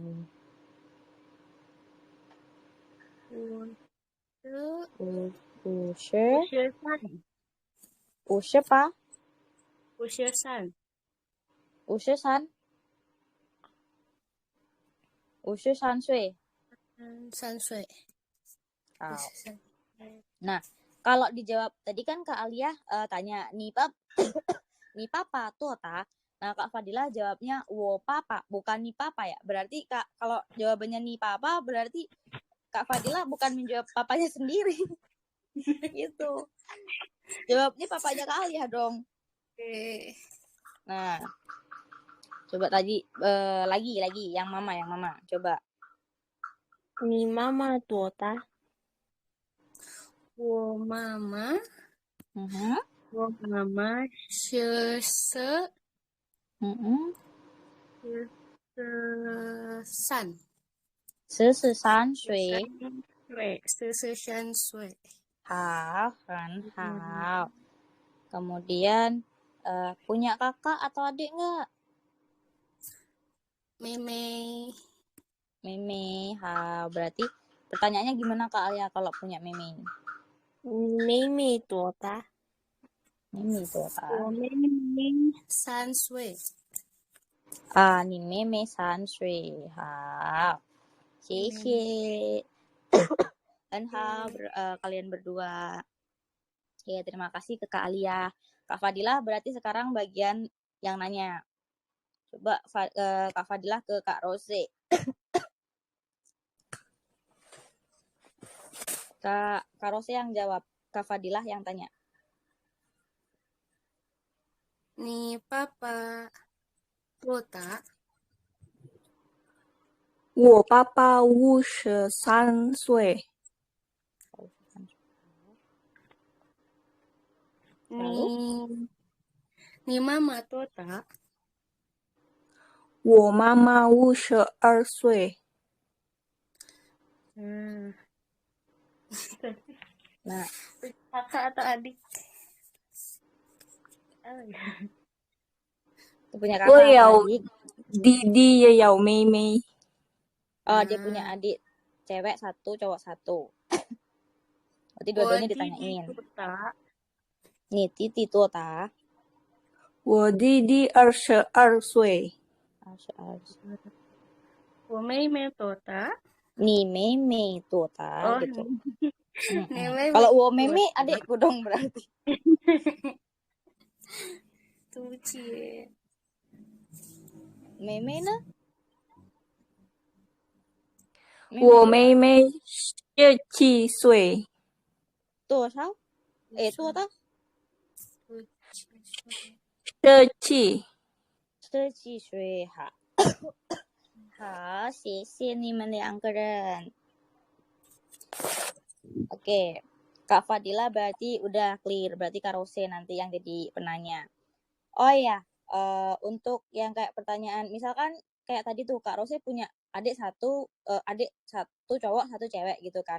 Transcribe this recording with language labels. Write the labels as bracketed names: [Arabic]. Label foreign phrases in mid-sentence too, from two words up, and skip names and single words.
[Chinese] 50 吧 53。 53岁。 3岁。 [Indonesian] 好。Nah, kalau dijawab tadi kan Kak Alia tanya [Chinese] 你爸爸多大. [Indonesian] Nah, Kak Fadila jawabnya [Chinese] 我爸爸, [Indonesian] bukan [Chinese] 你爸爸 [Indonesian] ya. Berarti Kak kalau jawabannya [Chinese] 你爸爸 [Indonesian] berarti Kak Fadila bukan menjawab papanya sendiri. Gitu. Jawabnya papanya Kak Alia dong. Oke. Nah, coba tadi lagi yang mama. Coba. [Chinese] 你妈妈多大？我妈妈 Mhm. 我妈妈13 Mhm. 13 13岁。对，13岁。好，很好。 [Indonesian] Kemudian punya kakak atau adik nggak? [Chinese] 妹妹 [Indonesian] Meme. Berarti pertanyaannya gimana Kak Alia kalau punya meme? [Chinese] 你妹妹多大？妹妹多我 [Indonesian] Kak. [Chinese] 妹妹3岁。你妹妹3岁。好，谢谢。很好 [Indonesian] kalian berdua. Oke, terima kasih ke Kak Alia. Kak Fadila berarti sekarang bagian yang nanya. Coba Kak Fadila ke Kak Rose. Kak Rose yang jawab, Kak Fadilah yang tanya. [Chinese] 你爸爸多大？我爸爸53岁。你妈妈多大？我妈妈52岁。 [Indonesian] Nah, kakak atau adik? itu punya kakak atau adik? [Chinese] 弟弟也有妹妹。 [Indonesian] Dia punya adik cewek 1, cowok 1. Berarti dua-duanya ditanyain. Nih, [Chinese] 弟弟多大. 我弟弟22岁。我妹妹多大？ [Indonesian] Nih, [Chinese] 妹妹多大 [Indonesian] gitu. Meme Kalau [Chinese] 我妹妹 [Indonesian] adikku dong berarti. [Chinese] 对不起。 Meme呢？我妹妹17岁。多少？多大 17 岁。好，好，谢谢你们2个人。 [Indonesian] Oke, Kak Fadila berarti udah clear. Berarti Kak Rose nanti yang jadi penanya. Oh iya, untuk yang kayak pertanyaan, misalkan kayak tadi tuh Kak Rose punya adik satu cowok 1 cewek gitu kan.